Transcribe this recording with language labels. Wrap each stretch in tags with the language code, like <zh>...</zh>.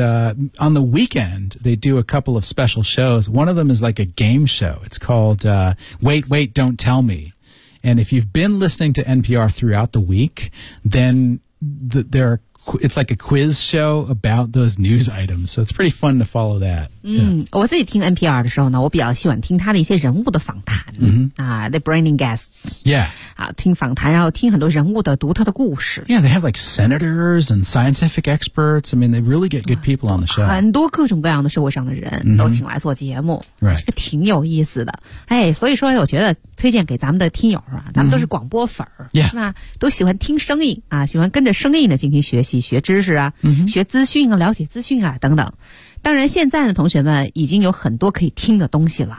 <en>And、on the weekend, they do a couple of special shows. One of them is like a game show. It's called、Wait, Wait, Don't Tell Me. And if you've been listening to NPR throughout the week, then there are it's like a quiz show about those news items. So it's pretty fun to follow that.</en> <zh>嗯，我自己听 NPR 的时候呢，我比较喜欢听他的一些人物的访谈。 Mm-hmm.</zh> <en>The bringing guests. Yeah.</en> <zh>啊，听访谈，然后听很多人物的独特的故事。</zh> <en>Yeah, they have like senators and scientific experts. I mean, they really get good people on the show.</en> <zh>很多各种各样的社会上的人都请来做节目。</zh> <en>Right.</en> <zh>这个挺有意思的。哎，所以说我觉得推荐给咱们的听友啊，咱们都是广播粉儿， mm-hmm. yeah. 是吧？都喜欢听声音啊，喜欢跟着声音呢进行学习。学知识啊、嗯、学资讯啊了解资讯啊等等。当然现在的同学们已经有很多可以听的东西了。</zh>